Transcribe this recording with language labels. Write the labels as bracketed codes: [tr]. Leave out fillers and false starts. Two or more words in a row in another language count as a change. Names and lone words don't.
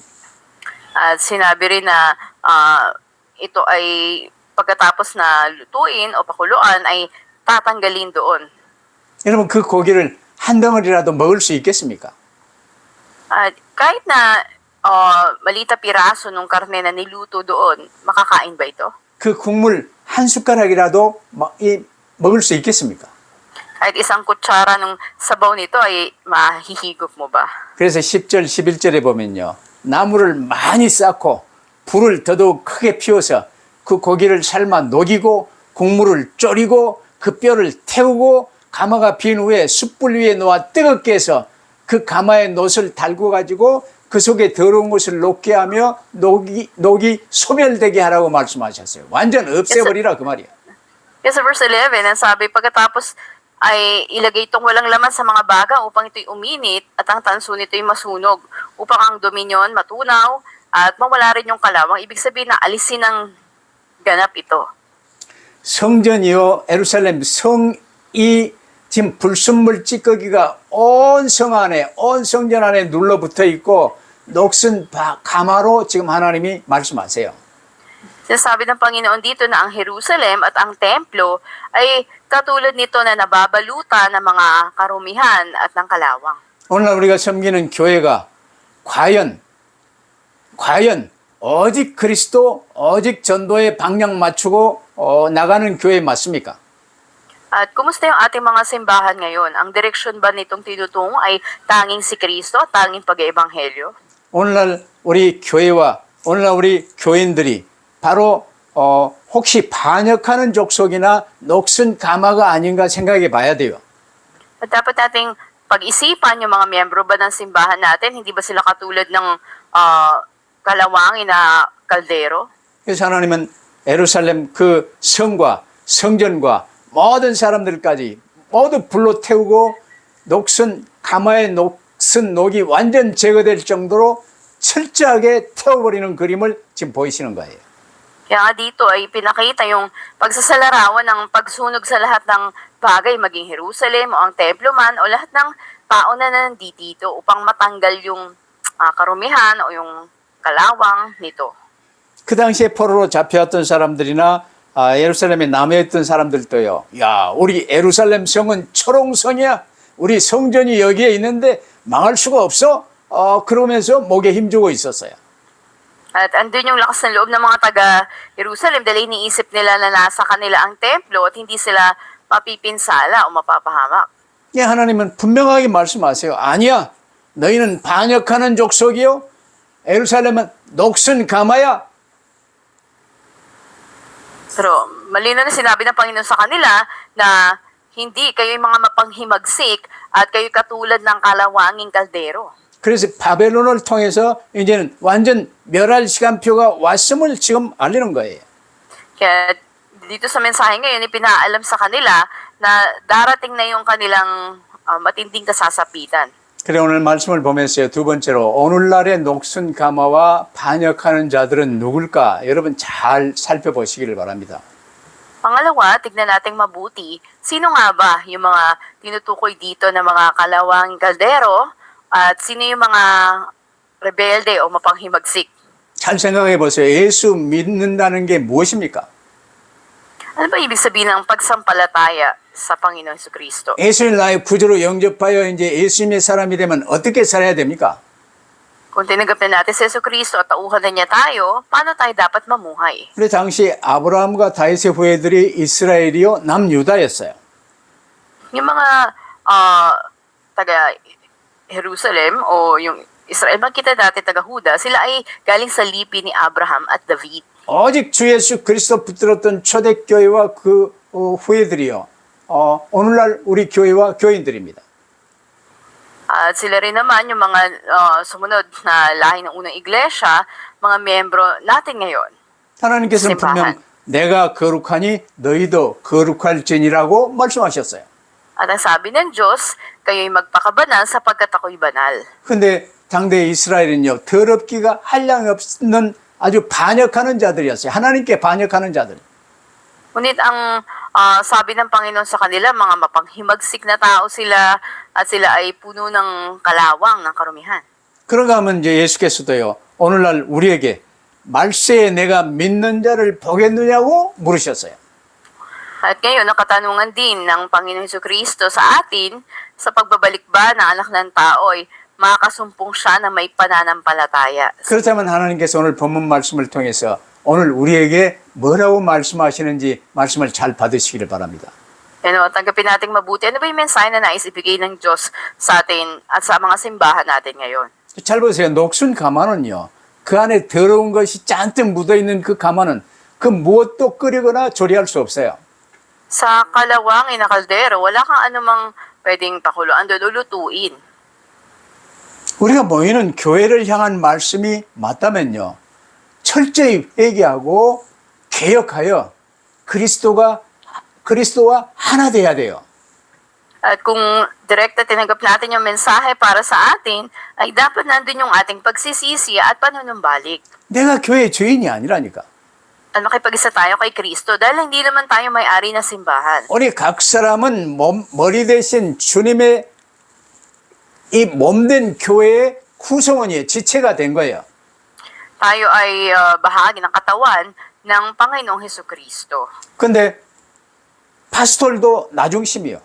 [tl] At sinabi rin na ito ay pagkatapos na lutuin o pakuluan ay tatanggalin doon. [ko] 여러분 그 고기를 한 덩어리라도 먹을 수 있겠습니까? [tl] At kahit na maliit na piraso ng karne na niluto doon, makakain ba ito? [ko] 그 국물 한 숟가락이라도 먹을 수 있겠습니까? [tl] Kahit isang kutsara ng sabaw nito ay mahihigop mo ba? [ko] 그래서 10절, 11절에 보면요. 나무를 많이 쌓고 불을 더더욱 크게 피워서 그 고기를 삶아 녹이고 국물을 졸이고 그 뼈를 태우고 가마가 빈 후에 숯불 위에 놓아 뜨겁게 해서 그 가마에 놋을 달고 가지고 그 속에 더러운 것을 녹게 하며 녹이 소멸되게 하라고 말씀하셨어요. 완전 없애버리라 그 말이야. [tl] Yes, sa verse 11, ang sabi, pagkatapos ay ilagay itong walang laman sa mga baga upang ito'y uminit at ang tanso nito'y masunog upang ang dominyon matunaw at mawala rin yung kalawang. Ibig sabihin na alisin ng ganap ito. [ko] 성전이요 예루살렘 성이 지금 불순물 찌꺼기가 온 성 안에 온 성전 안에 눌러붙어 있고 녹슨 가마로 지금 하나님이 말씀하세요. [tl] Sinasabi ng Panginoon dito na ang Jerusalem at ang templo ay katulad nito na nababalutan ng mga karumihan at ng kalawang. [ko] 오늘날 우리가 섬기는 교회가 과연 오직 그리스도 오직 전도에 방향 맞추고 나가는 교회 맞습니까? [tl] At kumusta yung ating mga simbahan ngayon? Ang direksyon ba nitong tinutungo ay tanging si Kristo, tanging pag-eebanghelyo? [ko] 오늘날 우리 교회와 오늘날 우리 교인들이 바로 혹시 반역하는 족속이나 녹슨 가마가 아닌가 생각해 봐야 돼요. [tl] At dapat nating pag-isipan yung mga miyembro ba ng simbahan natin, hindi ba sila katulad ng kalawangin na kaldero? [ko] 그래서 하나님은 예루살렘 그 성과 성전과 모든 사람들까지 모두 불로 태우고 녹슨 가마의 녹슨 녹이 완전 제거될 정도로 철저하게 태워버리는 그림을 지금 보이시는 거예요. [tl] Kaya nga dito ay pinakita yung pagsasalarawan ng pagsunog sa lahat ng bagay, maging Jerusalem o ang templo man o lahat ng tao na nandito upang matanggal yung karumihan o yung kalawang nito. [ko] 그 당시에 포로로 잡혀왔던 사람들이나 예루살렘에 남아있던 사람들도요. 야, 우리 예루살렘 성은 초롱성이야. 우리 성전이 여기에 있는데 망할 수가 없어. 그러면서 목에 힘주고 있었어요. [tl] At andun yung lakas ng loob ng mga taga-Jerusalem dahil iniisip nila na nasa kanila ang templo at hindi sila mapipinsala o mapapahamak. [ko] 예, 하나님은 분명하게 말씀하세요. 아니야. 너희는 반역하는 족속이요. 예루살렘은 녹슨 가마야. [tl] Pero malinaw na sinabi ng Panginoon sa kanila na hindi kayo yung mga mapanghimagsik at kayo katulad ng kalawanging kaldero. [ko] 그래서 바벨론을 통해서 이제는 완전 멸할 시간표가 왔음을 지금 알리는 거예요. [tl] Kaya dito sa mensahe ngayon, ipinaalam sa kanila na darating na yung kanilang matinding kasasapitan. [ko] 그래 오늘 말씀을 보면서요. 두 번째로 오늘날의 녹슨 가마와 반역하는 자들은 누굴까? 여러분 잘 살펴보시기를 바랍니다. [tl] Pangalawa, tignan nating mabuti, sino nga ba yung mga tinutukoy dito na mga kalawanging kaldero at sino yung mga rebelde o mapanghimagsik? [ko] 잘 생각해 보세요. 예수 믿는다는 게 무엇입니까? [tl] Ano ba ibig sabihin ng pagsampalataya sa Panginoon Jesucristo? [ko] 예수를 나의 구주로 영접하여 이제 예수님의 사람이 되면 어떻게 살아야 됩니까? [tl] Kung tinanggap na natin si Jesucristo at tauhan na niya tayo, paano tayo dapat mamuhay? [ko] 근데 당시 아브라함과 다윗의 후예들이 이스라엘이요 남유다였어요. [tl] Yung mga taga Jerusalem o yung Israel, makita natin taga Huda, sila ay galing sa lipi ni Abraham at David. [ko] 오직 주 예수 그리스도 붙들었던 초대교회와 그 후예들이요. 오늘날 우리 교회와 교인들입니다. [tl] At sila rin naman yung mga sumunod na lahi ng unang iglesia, mga miyembro natin ngayon. [ko] 하나님께서는 심판한. 분명 내가 거룩하니 너희도 거룩할지니라고 말씀하셨어요. [tl] At ang sabi ng Diyos, kayo'y magpakabanal sapagkat ako'y banal. [ko] 근데 당대 이스라엘은요, 더럽기가 한량이 없는 아주 반역하는 자들이었어요. 하나님께 반역하는 자들. [tl] Ngunit ang sabi ng Panginoon sa kanila, mga mapanghimagsik na tao sila at sila ay puno ng kalawang, ng karumihan. [ko] 그런가 하면 이제 예수께서도요, 오늘날 우리에게 말세에 내가 믿는 자를 보겠느냐고 물으셨어요. [tl] At ngayon, ang katanungan din ng Panginoon Jesucristo sa atin, sa pagbabalik ba ng anak ng tao ay makakasumpong siya na may pananampalataya. [ko] 그렇다면 하나님께서 오늘 본문 말씀을 통해서 오늘 우리에게 뭐라고 말씀하시는지 말씀을 잘 받으시기를 바랍니다. [tl] Tanggapin natin mabuti. Ano ba yung mensahe na nais ibigay ng Diyos sa atin at sa mga simbahan natin ngayon? [ko] 잘 보세요. 녹슨 가마는요, 그 안에 더러운 것이 잔뜩 묻어있는 그 가마는 그 무엇도 끓이거나 조리할 수 없어요. [tl] Sa kalawangin na kaldero, wala kang anumang pwedeng pakuluan doon o lutuin. [ko] 우리가 모이는 교회를 향한 말씀이 맞다면요, 철저히 회개하고 개혁하여 그리스도와 하나 돼야 돼요. [tl] At kung direkta tinanggap natin yung mensahe para sa atin, ay dapat nandun yung ating pagsisisi at panunumbalik. [ko] 내가 교회 주인이 아니라니까. [tl] At makipag-isa tayo kay Kristo dahil hindi naman tayo may-ari na simbahan. [ko] 우리 각 사람은 머리 대신 주님의 이 몸된 교회의 구성원이에요. 지체가 된 거예요. [tl] Tayo ay bahagi ng katawan ng Panginoong Hesukristo. [ko] 근데 파스톨도 나중심이요.